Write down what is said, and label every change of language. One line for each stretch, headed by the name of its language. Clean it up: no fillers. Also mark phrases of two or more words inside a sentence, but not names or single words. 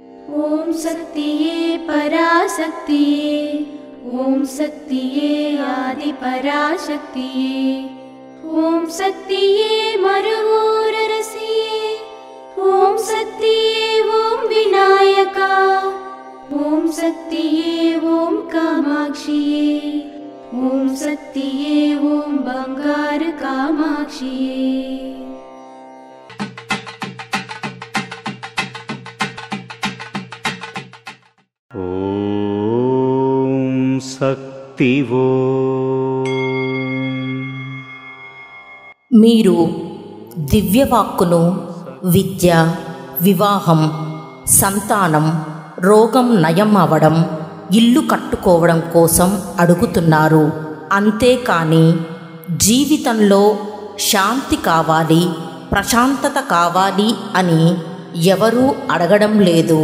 Tamil: ஓம் சக்தியே பராசக்தியே, ஓம் சக்தியே ஆதி பராசக்தியே, ஓம் சக்தியே மருவூர் அரசியே, ஓம் சக்தியே ஓம் விநாயகா, ஓம் சக்தியே ஓம் காமாட்சியே, ஓம் சக்தியே ஓம் பங்காரு காமாட்சியே। ஓம் சக்தியோ। మీరు దివ్యవాక్కును విద్య, వివాహం, సంతానం, రోగం నయం అవ్వడం, ఇల్లు కట్టుకోవడం కోసం అడుగుతున్నారు. అంతేకాని జీవితంలో శాంతి కావాలి, ప్రశాంతత కావాలి అని ఎవరూ అడగడం లేదు.